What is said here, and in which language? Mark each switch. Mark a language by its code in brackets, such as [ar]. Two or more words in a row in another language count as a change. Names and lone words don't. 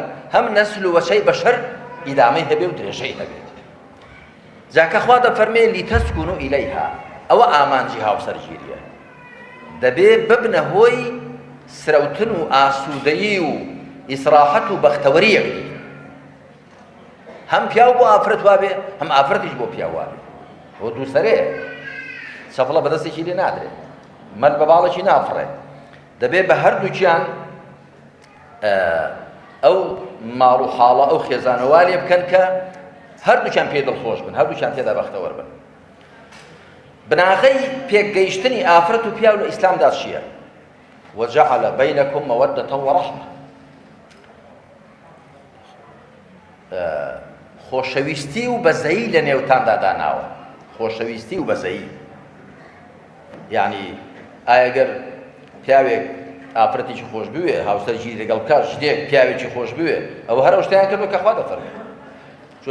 [ckb] هەم نەسل و وەچەی بەشەر ئیدامەی هەبێ و درێژەی هەبێت جاکە خوا دەفەرمێ [ar] لیتەسکونوا ئیلەیها [ckb] ئەوە ئامانجی هاوسەرگیریە دەبێت ببنە هۆی سرەوتن و ئاسوودەیی و ئیسراحەت و بەختەوەری یەکدی هەم پیاو بۆ ئافرەت وابێ هەم ئافرەتیش بۆ پیاو وابێ بۆ دووسەرەیە چەپڵە بەدەستێکی لێ نادرێت مەل بە باڵێکی نافڕێ دەبێت بە هەردووکیان ئەو ماڵ و حاڵە ئەو خێزانەوە لێ بکەن کە هەردووکیان پێ دڵخۆش بن هەردووکیان تێدا بەختەوەر بن بناغەی پێکگەیشتنی ئافرەت و پیاو لە ئیسلامدا چییە [ar] وجعل بينكم مودة ورحمة [ckb] خۆشەویستی و بەزەیی لە نێوتاندا داناوە خۆشەویستی و بەزەیی یعنی ئاگەر پیاوێک ئافرەتێکی خۆش بوێ هاوسەرگیری لەگەڵ کات شتێک پیاوێکی خۆش بوێ ئەوە هەر ئەو شتیان کردووە کە خوا دەفەرمێ چۆ